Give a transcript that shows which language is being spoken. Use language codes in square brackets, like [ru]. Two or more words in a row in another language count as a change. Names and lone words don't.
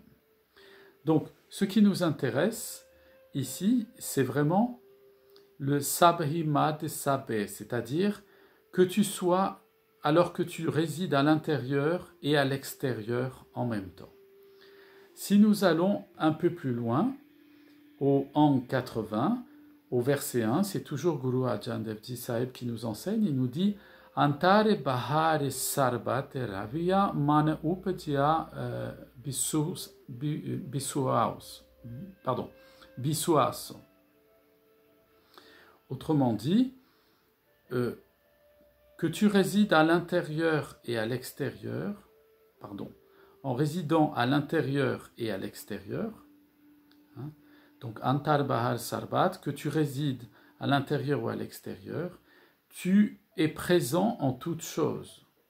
[fr] Donc, ce qui nous intéresse ici, c'est vraiment le Sabhimad Sabé, c'est-à-dire que tu sois, alors que tu résides à l'intérieur et à l'extérieur en même temps. Si nous allons un peu plus loin, au Ang 80, au verset 1, c'est toujours Guru Arjan Dev Ji Sahib qui nous enseigne, il nous dit « [pa] ਅੰਤਰਿ ਬਾਹਰਿ ਸਰਬਤਿ ਰਵਿਆ ਮਨਿ ਉਪਜਿਆ ਬਿਸੁਆਸੁ ». [fr] Autrement dit, que tu résides à l'intérieur et à l'extérieur, pardon, en résidant à l'intérieur et à l'extérieur, hein, donc [pa] ਅੰਤਰਿ ਬਾਹਰਿ ਸਰਬਤਿ, [fr] que tu résides à l'intérieur ou à l'extérieur, tu es présent en toutes choses.